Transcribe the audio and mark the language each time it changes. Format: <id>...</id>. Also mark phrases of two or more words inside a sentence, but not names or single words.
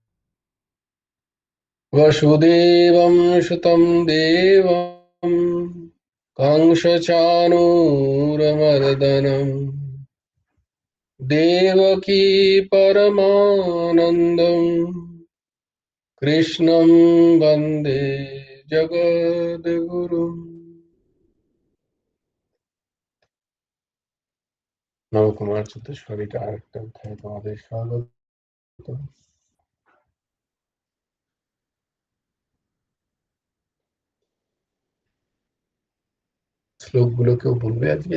<sa>वसुदेवं सुतं देवं कंसचाणूरमर्दनं देवकी परमानन्दं कृष्णं वन्दे जगद्गुरुम्।</sa> <bn>নবকুমার চতুষ্পদীটা আরেকটা অধ্যায়ে তোমাদের স্বাগত। শ্লোকগুলো কেউ বলবে আজকে?</bn>